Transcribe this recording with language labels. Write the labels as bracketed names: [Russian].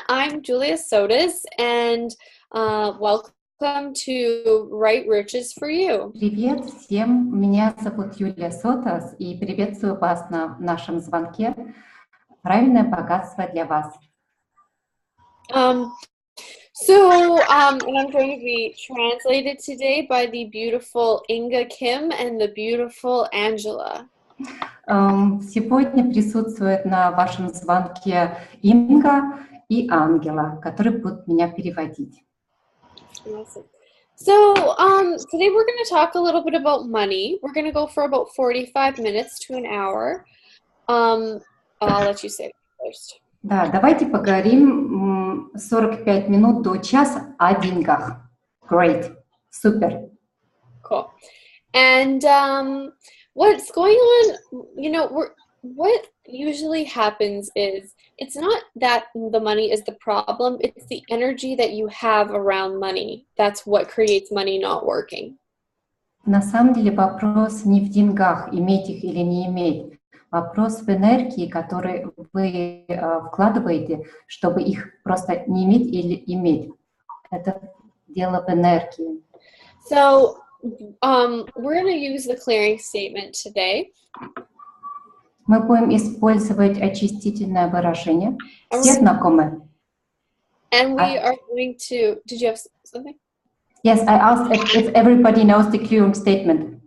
[English] I'm Julia Sotis, and welcome to Right Riches for You. [Russian] Привет всем, меня зовут Юлия Сотас и приветствую вас на нашем звонке «Правильное богатство для вас». [English] And I'm going to be translated today by the beautiful Inga Kim and the beautiful Angela. [Russian] Сегодня присутствует на вашем звонке Инга и Ангела, которые будут меня переводить. [English] Awesome. So today we're going to talk a little bit about money. We're going to go for about 45 minutes to an hour. I'll let you say it first. [Russian] Да, давайте поговорим 45 минут до часа о деньгах. [English] Great, [Russian] супер. [English] Cool. And what's going on, what usually happens is it's not that the money is the problem, it's the energy that you have around money. That's what creates money not working. [Russian] На самом деле вопрос не в деньгах, иметь их или не иметь. Вопрос в энергии, которые вы вкладываете, чтобы их просто не иметь или иметь. Это дело в энергии. [English] So, we're going to use the clearing statement today. [Russian] Мы будем использовать очистительное выражение. Все знакомы? [English] And we are going to... Did you have something? Yes, I asked if everybody knows the clearing statement.